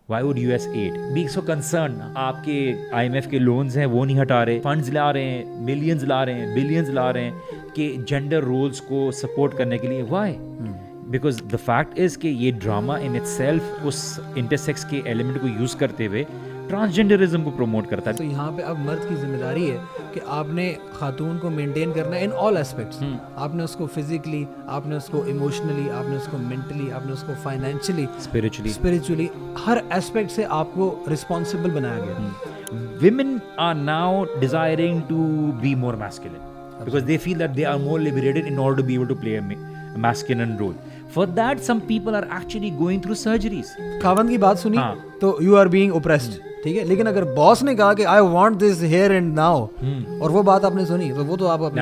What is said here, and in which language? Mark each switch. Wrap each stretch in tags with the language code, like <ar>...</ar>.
<en>Why would US aid be so concerned?</en> <ur>آپ کے IMF کے لونز ہیں وہ نہیں ہٹا رہے, فنڈز لا رہے ہیں, ملینز لا رہے ہیں, بلینز لا رہے ہیں کہ جینڈر رولز کو سپورٹ کرنے کے لیے.</ur> <en>Why? Because the fact is</en> <ur>کہ یہ drama</ur> <en>in itself</en> <ur>اس intersex کے ایلیمنٹ کو یوز کرتے ہوئے ٹرانسجینڈرزم کو پروموٹ کرتا ہے. تو یہاں پہ اب مرد کی ذمہ داری ہے کہ آپ نے خاتون کو مینٹین کرنا ہے</ur> <en>In all aspects.</en> <ur>آپ نے اس کو فزیکلی, آپ نے اس کو ایموشنلی, آپ نے اس کو مینٹلی, آپ نے اس کو فائنینشلی, اسپرچولی, ہر اسپیکٹ سے آپ کو رسپانسبل بنایا گیا.</ur> <en>Women are now desiring to be more masculine because they feel that they are more liberated in order to be able to play a masculine role. For that, some people are actually going through surgeries.</en> <ur>خاوند کی بات سنی تو</ur> <en>you are being oppressed,</en> <ur>ٹھیک ہے, لیکن اگر باس نے کہا کہ</ur> <en>I want this here and now,</en> <ur>اور وہ بات آپ نے سنی تو وہ تو آپ اپنے.</ur>